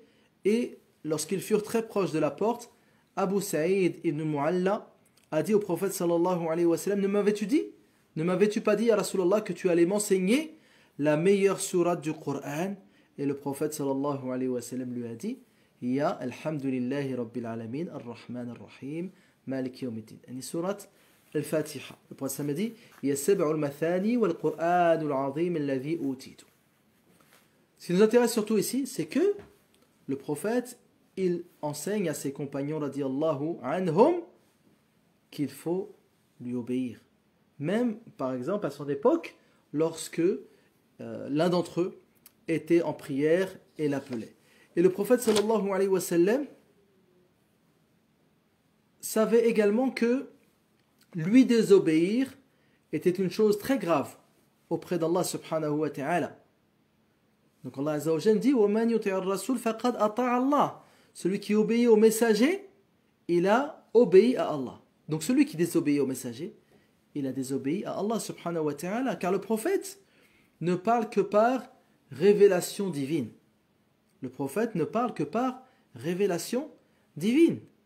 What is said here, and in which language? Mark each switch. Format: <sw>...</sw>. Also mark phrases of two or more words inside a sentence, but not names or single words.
<fr>Et lorsqu'ils furent très proches de la porte, Abu Sa'id ibn Mu'alla a dit au prophète</fr> <ar>صلى الله عليه وسلم</ar> <fr>ne m'avais-tu pas dit</fr> <ar>يا رسول الله</ar> <fr>que tu allais m'enseigner la meilleure sourate du Coran? Et le prophète</fr> <ar>صلى الله عليه وسلم</ar> <fr>lui a dit</fr> <ar>يا الحمد لله رب العالمين الرحمن الرحيم مالك يوم الدين. يعني sourate الفاتحة.</ar> <fr>Le prophète a dit</fr> <ar>يا السبع المثاني والقرآن العظيم الذي أوتيته.</ar> <fr>Ce qui nous intéresse surtout ici, c'est que le prophète, il enseigne à ses compagnons</fr> <ar>رضي الله عنهم</ar> <fr>qu'il faut lui obéir. Même, par exemple, à son époque, lorsque l'un d'entre eux était en prière et l'appelait. Et le prophète</fr> <ar>صلى الله عليه وسلم</ar> <fr>savait également que lui désobéir était une chose très grave auprès d'Allah</fr> <ar>سبحانه وتعالى.</ar> <fr>Donc Allah</fr> <ar>عز وجل</ar> <fr>dit</fr> <ar>وَمَنْ يُطِعِ الرَّسُولَ فَقَدْ أَطَاعَ اللَّهَ.</ar> <fr>Celui qui obéit au messager, il a obéi à Allah. Donc celui qui désobéit au messager, il a désobéi à Allah</fr> <ar>سبحانه وتعالى,</ar> <fr>car le prophète ne parle que par révélation divine. Le prophète ne parle que par révélation divine.</fr>